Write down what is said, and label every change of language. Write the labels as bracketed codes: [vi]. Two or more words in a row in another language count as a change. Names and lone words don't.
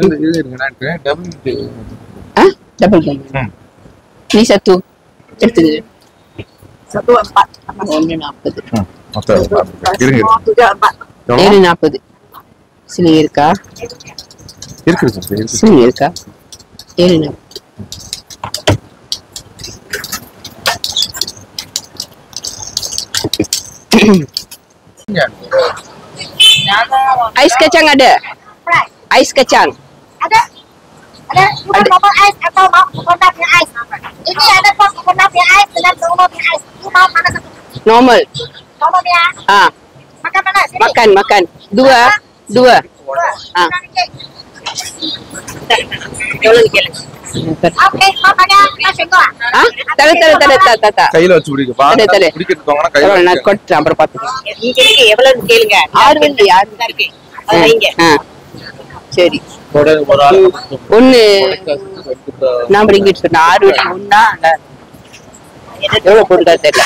[ta] நீ சத்து எடுத்துக்கு. 740 சிலிங் இருக்கா? சிலிங் இருக்கா? 740. [ms] Ais kacang ada? Ais kacang ada. Bukan normal ais atau mau coconut punya ais. Ini ada kok coconut punya ais dengan normal punya ais. Ini mau mana satu? Normal ya. Makan mana? Sini. Makan. Dua. Oke, makanya nasi gua. Tara. [ta] கையில வச்சு பிடிக்கட்டுவாங்கன்னா கையில நான் கொட்டு அப்புறம் பாத்துக்கலாம். இங்க இருக்கு, எவ்வளவு கேளுங்க. 6 வெள்ளி இருக்கு. அது வைங்க. சரி. ஒண்ணு நான் இங்கிட்டு சொன்ன 6 வெள்ளி ஒண்ணா எவ்வளவு போட்டுக்கா தெரியல.